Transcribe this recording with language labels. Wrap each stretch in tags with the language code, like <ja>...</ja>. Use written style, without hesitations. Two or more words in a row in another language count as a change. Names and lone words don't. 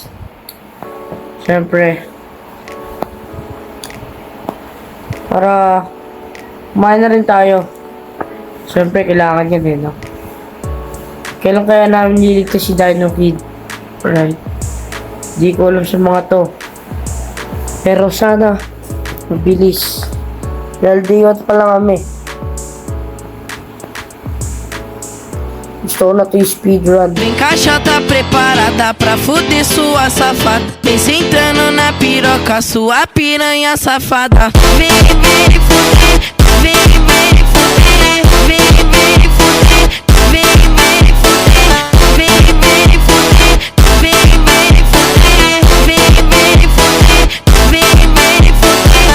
<tl>Siyempre, para kumain na rin tayo. Siyempre, kailangan yan eh, no? Kailan kaya namin liligtas si Dino Kid? Right? Di ko alam sa mga to. Pero sana, mabilis. Dahil diot pa lang kami.</tl> <pt>Estou na tua speedrun. Vem caixa, tá preparada pra fuder sua safada. Vem sentando na piroca, sua piranha safada. Vem fuder, vem fuder, vem fuder, vem fuder, vem fuder, vem fuder, vem fuder, vem fuder.</pt>